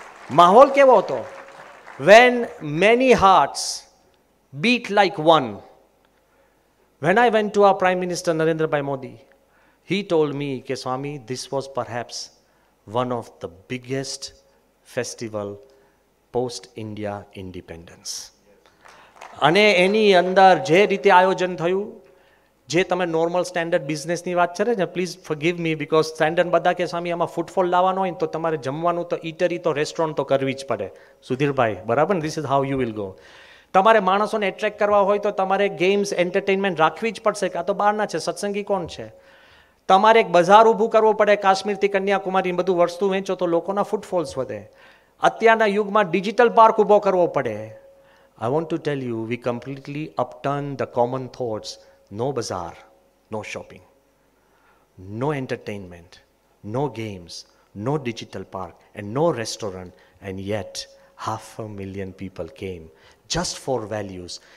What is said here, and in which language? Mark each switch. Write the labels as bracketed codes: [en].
[gu] માહોલ કેવો હતો? [en] When many hearts beat like one. When I went to our Prime Minister Narendra Bhai Modi He told me, "Ke Swami, this was perhaps one of the biggest festival post India independence." [gu] અને એની અંદર જે રીતે આયોજન થયું, જે તમે normal standard બિઝનેસની વાત કરે છે, [en] please forgive me, because [gu] standard બધા કે સ્વામી આમાં ફૂટફોલ લાવવાનો હોય તો તમારે જમવાનું તો ઈટરી તો રેસ્ટોરન્ટ તો કરવી જ પડે. સુધીરભાઈ, બરાબર ને? [en] This is how you will go. [gu] તમારે માણસોને એટ્રેક્ટ કરવા હોય તો તમારે ગેમ્સ એન્ટરટેનમેન્ટ રાખવી જ પડશે. કે આ તો બહારના છે, સત્સંગી કોણ છે? તમારે એક બજાર ઊભું કરવું પડે, કાશ્મીરથી કન્યાકુમારી બધું વસ્તુ વેચો તો લોકોના ફૂટફોલ્સ વધે. અત્યારના યુગમાં ડિજિટલ પાર્ક ઊભો કરવો પડે. [en] I want to tell you, we completely upturned the common thoughts. No bazaar, no shopping, no entertainment, no games, no digital park, and no restaurant, and yet 500,000 people came just for values.